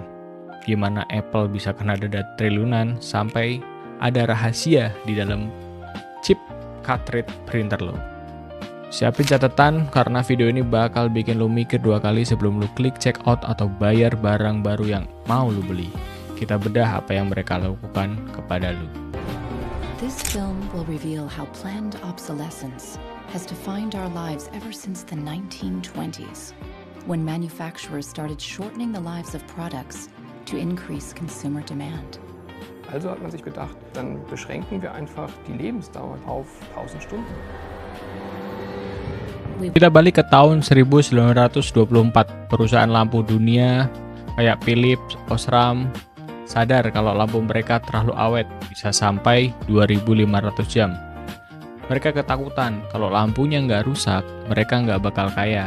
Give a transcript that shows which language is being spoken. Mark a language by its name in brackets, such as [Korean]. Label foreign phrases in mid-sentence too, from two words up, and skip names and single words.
[Indonesian] Gimana Apple bisa kena denda triliunan sampai ada rahasia di dalam chip cartridge printer lo. Siapin catatan karena video ini bakal bikin lo mikir 2 kali sebelum lo klik [English] check out [Indonesian] atau bayar barang baru yang mau lo beli. Kita bedah apa yang mereka lakukan kepada lo. [English] This film will reveal how planned obsolescence has defined our lives ever since the 1920s. When manufacturers started shortening the lives of products to increase consumer demand. [German] Also hat man sich gedacht, dann beschränken wir einfach die Lebensdauer auf 1000 Stunden. [Indonesian] Kita balik ke tahun 1924. Perusahaan lampu dunia kayak Philips, Osram sadar kalau lampu mereka terlalu awet, bisa sampai 2500 jam. Mereka ketakutan kalau lampunya nggak rusak, mereka nggak bakal kaya.